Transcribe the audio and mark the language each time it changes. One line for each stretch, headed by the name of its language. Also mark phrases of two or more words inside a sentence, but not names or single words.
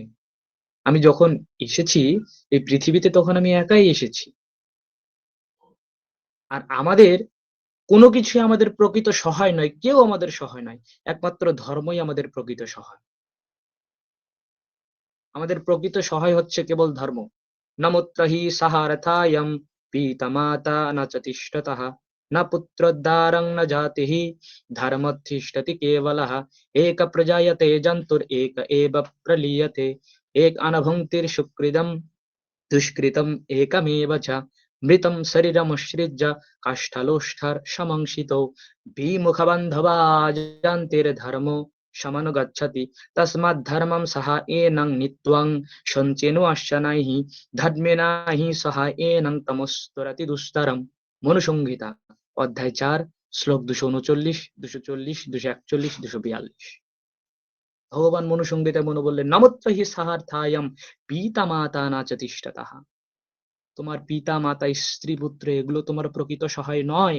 Bangla: আমি যখন এসেছি এই পৃথিবীতে তখন আমি একাই এসেছি। আর আমাদের কোনো কিছুই আমাদের প্রকৃত সহায় নয়। কেউ আমাদের সহায় নয়। একমাত্র ধর্মই আমাদের প্রকৃত সহায়। আমাদের প্রকৃত সহায় হচ্ছে কেবল ধর্ম।
Sanskrit: নমুত্র হি সাহারথায়ং পিতা-মাতা ন চ তিষ্ঠতঃ ন পুত্রোদ্ধারং ন জাতিঃ ধর্মোত্তিষ্ঠতি কেবলঃ এক প্রজায়তে জন্তুর এক এব প্রলীয়তে এক অনভুঙ্ক্তির সুকৃদম দুষ্কৃতম একমেব চ মৃতম শরীরমুৎসৃজ্য কাষ্ঠলোষ্ঠর সমংসিতো বিমুখবান্ধবা যন্তির্ধর্মো সমনুগচ্ছতি তস্মাদ্ধর্মং সহ এনং নিত্যং সঞ্চেনুয়াশ্চনৈঃ ধর্মেণাহি সহ এনং তমস্তরতি দুস্তরম।
Bangla: মনুসংহিতা অধ্যায় ৪ শ্লোক ২৩৯, ২৪০, ২৪১, ২৪২। ভগবান মনুসংহিতায় মনু বললেন
Sanskrit: নমত্র হি সাহার্থায়ম পিতা মাতা না চ তিষ্ঠতঃ।
Bangla: তোমার পিতা মাতা স্ত্রী পুত্র এগুলো তোমার প্রকৃত সহায় নয়।